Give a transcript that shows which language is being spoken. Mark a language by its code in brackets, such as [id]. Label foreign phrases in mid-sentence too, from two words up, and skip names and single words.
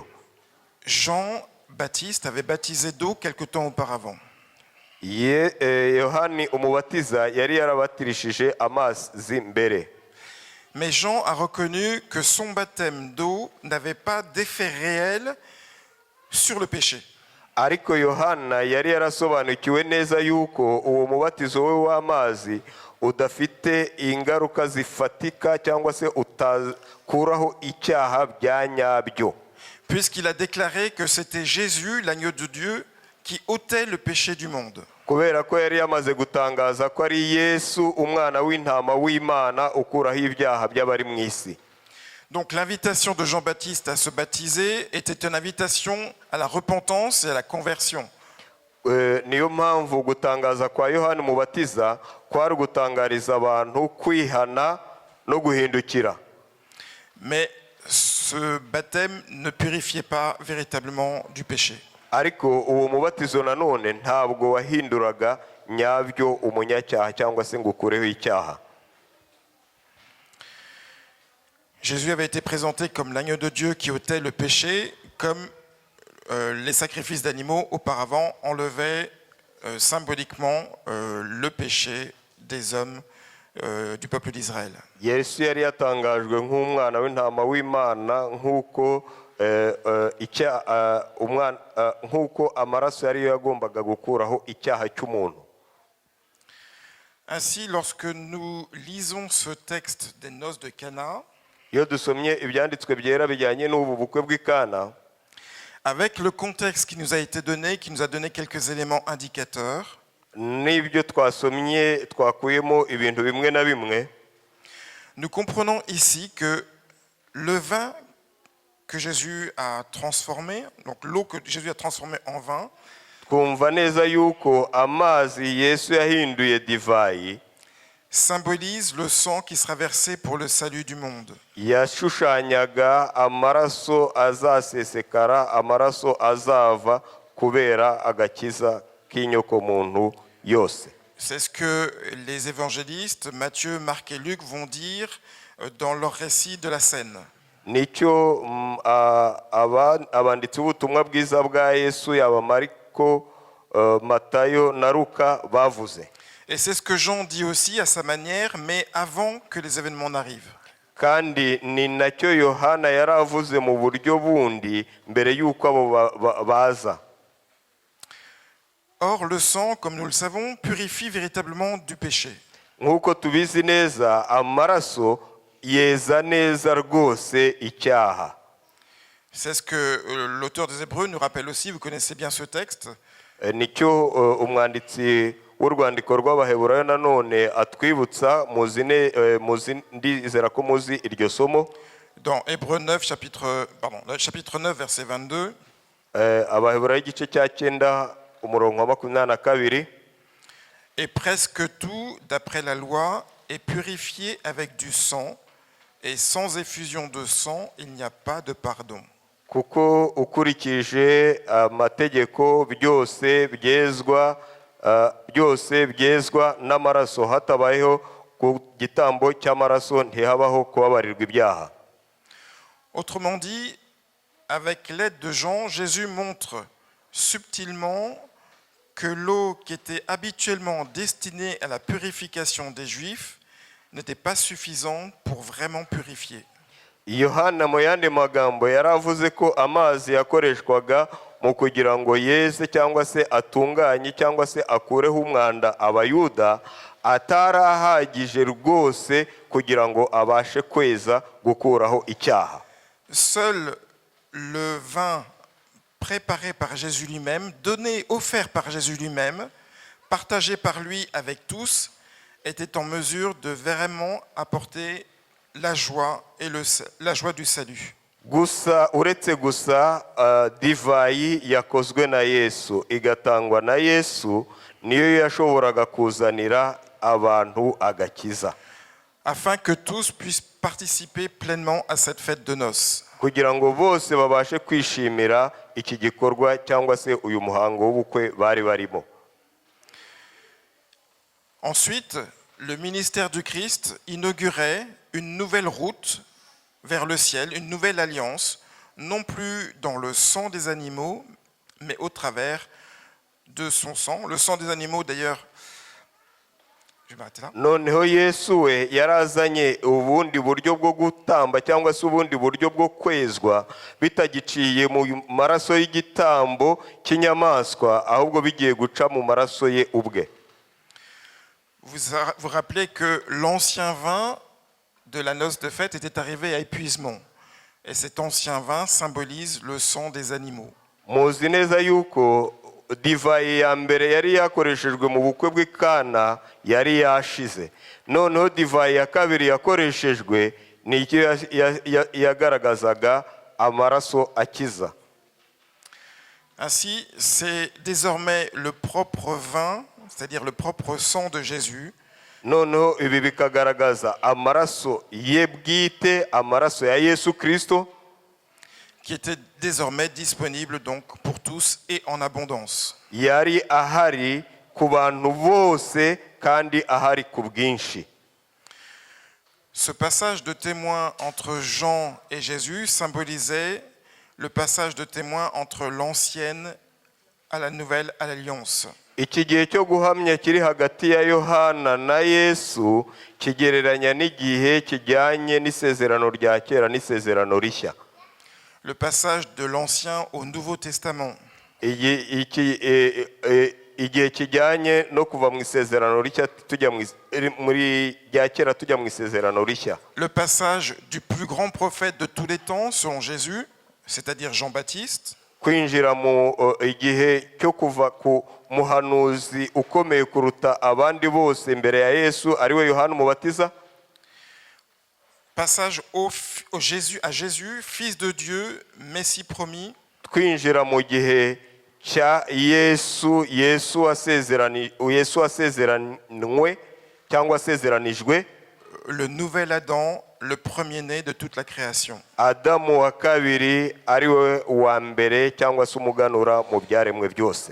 [fr] Jean-Baptiste avait baptisé d'eau quelque temps auparavant. [rw] Yohani umubatiza yari yarabatirishije amazi mbere. [fr] Mais Jean a reconnu que son baptême d'eau n'avait pas d'effet réel sur le péché. [rw] Ariko Yohana yari yarasobanukiwe neza yuko uwo mubatizo we w'amazi udafite ingaruka zifatika cyangwa se utakuraho icyaha bya nyabyo. [fr] Puisqu'il a déclaré que c'était Jésus, l'agneau de Dieu, qui ôtait le péché du monde. [rw] Kubera ko yari yamaze gutangaza ko ari Yesu umwana w'intama w'Imana ukuraho ibyaha by'abari mu isi. [fr] Donc l'invitation de Jean-Baptiste à se baptiser était une invitation à la repentance et à la conversion. [rw] Niyo mpamvu gutangaza kwa Yohana umubatiza kwari gutangariza abantu kwihana no guhindukira. [fr] Mais ce baptême ne purifiait pas véritablement du péché. [rw] Ariko uwo mubatizo nanone ntabwo wahinduraga nyabyo umunyacyaha cyangwa se ngo ukureho icyaha. [fr] Jésus avait été présenté comme l'agneau de Dieu qui ôtait le péché, comme les sacrifices d'animaux auparavant enlevaient symboliquement le péché des hommes du peuple d'Israël. [rw] Yesu yari yatangajwe nk'umwana w'intama w'Imana nk'uko amaraso yari yagombaga gukuraho icyaha cy'umuntu. [fr] Ainsi, lorsque nous lisons ce texte des noces de Cana, [rw] iyo dusomye ibyanditswe byera bijyanye n'ubu bukwe bw'i Kana, [fr] avec le contexte qui nous a été donné, qui nous a donné quelques éléments indicateurs, [rw] n'ibyo twasomye twakuyemo ibintu bimwe na bimwe, [fr] nous comprenons ici que le vin que Jésus a transformé, donc l'eau que Jésus a transformée en vin, [rw] twumva neza yuko amazi Yesu yahinduye divayi [fr] symbolise le sang qui sera versé pour le salut du monde. [rw] yashushanyaga amaraso azasesekara, amaraso azava kubera agakiza k'inyokomuntu yose. [fr] C'est ce que les évangélistes Matthieu, Marc et Luc vont dire dans leur récit de la scène. [rw] Nicyo abanditsi b'ubutumwa bwiza bwa Yesu yaba Mariko, Matayo na Luka bavuze. [fr] Et c'est ce que Jean dit aussi à sa manière, mais avant que les événements n'arrivent. [rw] Kandi ni nacyo Yohana yaravuze mu buryo bundi mbere yuko abo baza. [fr] Or, le sang, comme nous le savons, purifie véritablement du péché. [rw] Nk'uko tubizi neza amaraso yeza neza rwose icyaha. [fr] C'est ce que l'auteur des Hébreux nous rappelle aussi, vous connaissez bien ce texte. [rw] Nicyo umwanditsi w'urwandiko rw'Abaheburayo nanone atwibutsa, ndizera ko muzi iryo somo. [fr] Dans Hébreux 9, chapitre 9, verset 22. [rw] Abaheburayo igice cya 9 umurongo wa 22. [fr] Et presque tout, d'après la loi, est purifié avec du sang, et sans effusion de sang, il n'y a pas de pardon. [rw] Kuko ukurikije amategeko byose byezwa n'amaraso, hatabayeho ku gitambo cy'amaraso ntihabaho kubabarirwa ibyaha. [fr] Autrement dit, avec l'aide de Jean, Jésus montre subtilement que l'eau qui était habituellement destinée à la purification des Juifs n'était pas suffisante pour vraiment purifier. [rw] Yohana mu yandi magambo yaravuze ko amazi yakoreshwaga mu kugira ngo yeze cyangwa se atunganye cyangwa se akureho umwanda abayuda atarahagije rwose kugira ngo abashe kweza gukuraho icyaha. [fr] Seul le vin préparé par Jésus lui-même, donné, offert par Jésus lui-même, partagé par lui avec tous, était en mesure de vraiment apporter la joie et la joie du salut. [rw] Uretse gusa divayi yakozwe na Yesu igatangwa na Yesu niyo yashoboraga kuzanira abantu agakiza, [fr] afin que tous puissent participer pleinement à cette fête de noces. [rw] Kugira ngo bose babashe kwishimira iki gikorwa cyangwa se uyu muhango w'ubukwe bari barimo. [fr] Ensuite, le ministère du Christ inaugurait une nouvelle route vers le ciel, une nouvelle alliance, non plus dans le sang des animaux, mais au travers de son sang. Le sang des animaux, d'ailleurs, je vais m'arrêter là. [rw] Noneho Yesu we yarazanye ubundi buryo bwo gutamba cyangwa se ubundi buryo bwo kwezwa bitagiciye mu maraso y'igitambo cy'inyamaswa, ahubwo bigiye guca mu maraso ye ubwe. [fr] Vous rappelez que l'ancien vin de la noce de fête était arrivé à épuisement. Et cet ancien vin symbolise le sang des animaux. [rw] Muzi neza yuko divayi ya mbere yari yakoreshejwe mu bukwe bw'Ikana yari yashize. Noneho divayi ya kabiri yakoreshejwe nicyo yagaragazaga amaraso akiza. [fr] Ainsi, c'est désormais le propre vin, c'est-à-dire le propre sang de Jésus, [rw] noneho ibi bikagaragaza amaraso ye bwite, amaraso ya Yesu Kristo, [fr] qui était désormais disponible donc pour tous et en abondance. [rw] Yari ahari ku bantu bose kandi ahari ku bwinshi. [fr] Ce passage de témoin entre Jean et Jésus symbolisait le passage de témoin entre l'ancienne à la nouvelle alliance. [rw] Iki gihe cyo guhamya kiri hagati ya Yohana na Yesu kigereranya n'igihe kijyanye n'isezerano rya kera n'isezerano rishya. [fr] Le passage de l'Ancien au Nouveau Testament. [rw] Igihe kijyanye no kuva mu isezerano rishya tujya muri rya kera tujya mu isezerano rishya. [fr] Le passage du plus grand prophète de tous les temps selon Jésus, c'est-à-dire Jean-Baptiste. [rw] Kwinjira mu igihe cyo kuva ku muhanuzi ukomeye kuruta abandi bose imbere ya Yesu ariwe Yohana Umubatiza. [fr] Passage à Jésus, fils de Dieu, Messie promis. [rw] Kwinjira mu gihe cya Yesu asezeranwe cyangwa asezeranijwe. [fr] Le nouvel Adam, le premier-né de toute la création. [rw] Adamu wa kabiri ariwe wa mbere cyangwa se umuganura mu byaremwe byose.